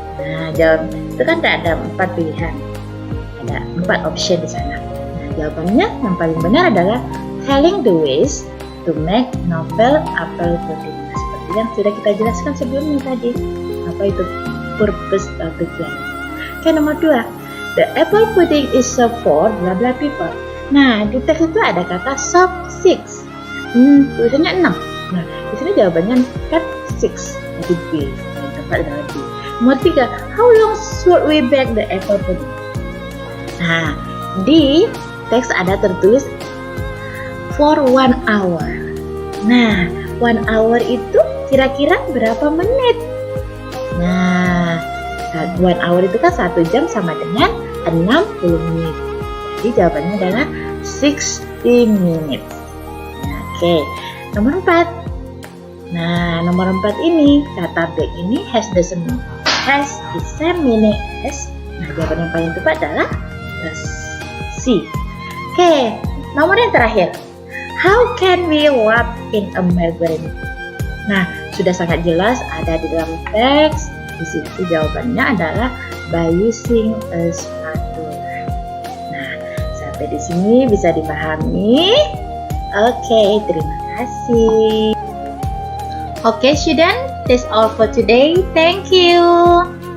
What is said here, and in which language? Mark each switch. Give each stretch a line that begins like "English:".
Indonesian: Nah, jawab itu kan ada 4 pilihan. Ada 4 option di sana. Nah, jawabannya yang paling benar adalah
English: telling the ways to make novel apple pudding.
Indonesian: Nah, seperti yang sudah kita jelaskan sebelumnya tadi. Apa itu purpose atau tujuan? Oke, nomor 2.
English: The apple pudding is served for bla bla people.
Indonesian: Nah, di teks itu ada kata serve 6. Tulisannya 6. Nah, di sini jawabannya kan 6. Jadi B. Yang tepat adalah B. Nomor 3.
English: How long should we bake the apple pudding?
Indonesian: Nah, di teks ada tertulis
English: for 1 hour.
Indonesian: Nah, 1 hour itu kira-kira berapa menit? Nah, 1 hour itu kan 1 jam sama dengan 60 menit. Jadi jawabannya adalah
English: 60 minutes.
Indonesian: Nah, oke. Nomor 4. Nah, nomor 4 ini kata bake ini
English: has the same meaning as.
Indonesian: Nah, jawaban yang paling tepat adalah C. Oke, nomor yang terakhir.
English: How can we walk in a margarine?
Indonesian: Nah, sudah sangat jelas ada di dalam teks. Di situ jawabannya adalah
English: by using a spatula.
Indonesian: Nah, sampai di sini bisa dipahami? Oke, terima kasih.
English: Okay, student, that's all for today. Thank you.